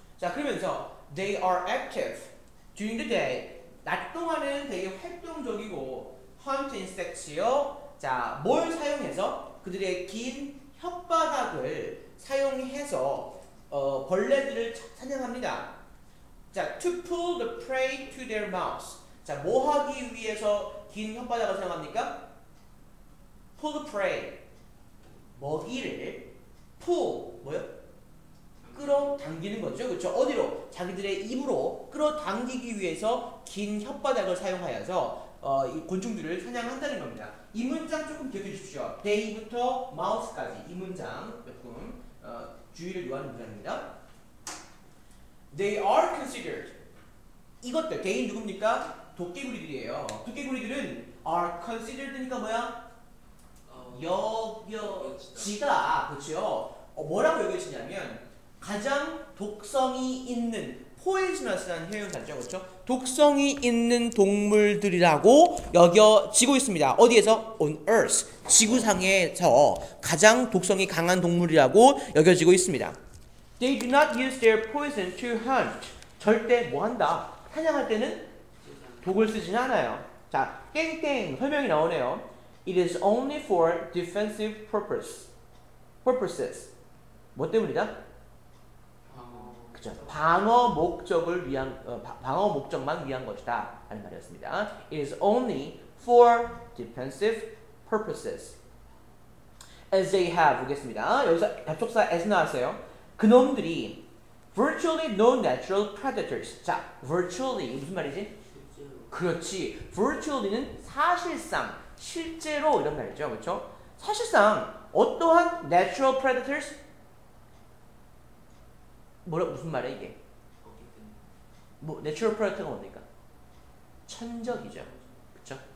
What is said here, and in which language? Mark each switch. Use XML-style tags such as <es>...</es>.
<ko>자, 그러면서</ko> <en>they are active during the day.</en> <ko>낮 동안은 되게 활동적이고</ko> <en>hunt insects</en> <ko>요. 자, 뭘 사용해서? 그들의 긴 혓바닥을 사용해서 벌레들을 사냥합니다.</ko> <en>자, to pull the prey to their mouths.</en> <ko>자, 뭐 하기 위해서 긴 혓바닥을 사용합니까?</ko> <en>pull the prey.</en> <ko>먹이를</ko> <en>pull</en> <ko>뭐요? 끌어당기는 거죠. 그렇죠? 어디로? 자기들의 입으로 끌어당기기 위해서 긴 혓바닥을 사용하여서 이 곤충들을 사냥한다는 겁니다. 이 문장 조금 기억해 주십시오. day부터 mouse까지 이 문장 조금 주의를 요하는 문장입니다.</ko> <en>They are considered.</en> <ko>이것들 day는 누굽니까? 도깨구리들이에요. 도깨구리들은 are considered니까 뭐야? 여겨지다. 그렇죠? 뭐라고 여겨지냐면 가장 독성이 있는 poisonous라는 형용사죠. 그렇죠? 독성이 있는 동물들이라고 여겨지고 있습니다. 어디에서?</ko> <en>On earth.</en> <ko>지구상에서 가장 독성이 강한 동물이라고 여겨지고 있습니다.</ko> <en>They do not use their poison to hunt.</en> <ko>절대 뭐 한다? 사냥할 때는 독을 쓰지는 않아요. 자, 땡땡 설명이 나오네요.</ko> <en>It is only for defensive purposes.</en> <ko>뭐 때문이다? 그죠? 방어 목적을 위한 방어 목적만 위한 것이다 하는 말이었습니다.</ko> <en>It is only for defensive purposes. As they have</en> <ko>보겠습니다. 여기서 접속사 as 나왔어요. 그놈들이</ko> <en>virtually no natural predators.</en> <ko>자, virtually 무슨 말이지? 그렇지. virtually는 사실상, 실제로 이런 말이죠. 그렇죠? 사실상 어떠한</ko> <en>natural predators?</en> <ko>무슨 말이야 이게? 뭐 natural predator가 뭡니까? 천적이죠. 그렇죠?</ko>